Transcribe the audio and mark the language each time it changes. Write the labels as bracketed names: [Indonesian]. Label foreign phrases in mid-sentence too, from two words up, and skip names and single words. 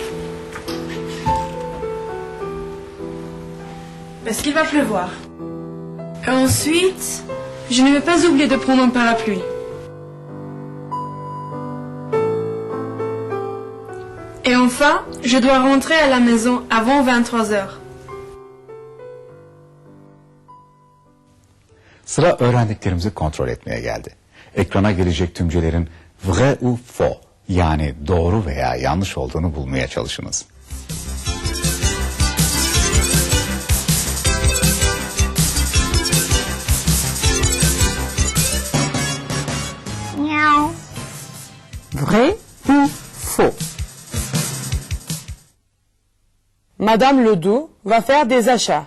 [French] Parce qu'il va pleuvoir. Et ensuite, je ne vais pas oublier de prendre un parapluie. Et enfin, je dois rentrer à la maison avant 23 heures. [Turkish] Sıra öğrendiklerimizi kontrol etmeye geldi. Ekrana gelecek tümcelerin [French] vrai ou faux [Turkish] yani doğru veya yanlış olduğunu bulmaya çalışınız. [French] Vrai ou faux? Madame Ledoux va faire des achats.